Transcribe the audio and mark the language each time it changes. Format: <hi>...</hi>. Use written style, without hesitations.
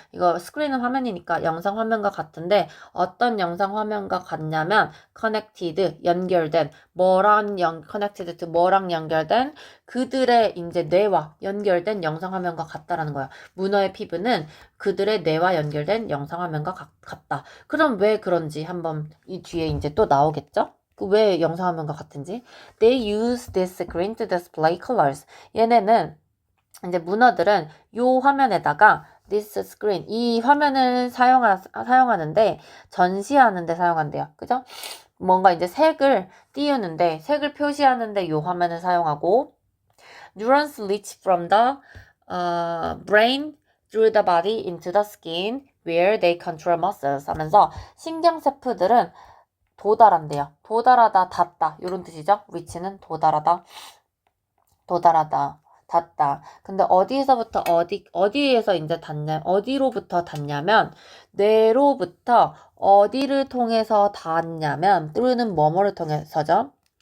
<ko>이거 스크린은 화면이니까 영상 화면과 같은데 어떤 영상 화면과 같냐면 connected, 연결된, connected to 뭐랑 연결된 그들의 이제 뇌와 연결된 영상 화면과 같다라는 거야. 문어의 피부는 그들의 뇌와 연결된 영상 화면과 같다. 그럼 왜 그런지 한번 이 뒤에 이제 또 나오겠죠? 왜 영상 화면과 같은지.</ko> <en>They use this screen to display colors.</en> <ko>얘네는 이제 문어들은 요 화면에다가</ko> <en>this screen</en> <ko>이 화면을 사용하는데 전시하는데 사용한대요. 그죠? 뭔가 이제 색을 띄우는데 색을 표시하는데 요 화면을 사용하고</ko> <en>neurons leach from the brain through the body into the skin where they control muscles</en> <ko>하면서 신경세포들은 도달한대요. 도달하다, 닿다 이런 뜻이죠. reach는 도달하다, 닿다. 근데 어디에서부터 어디에서 이제 어디로부터 닿냐면 뇌로부터 어디를 통해서 닿냐면 through는 뭐뭐를 통해서죠.</ko>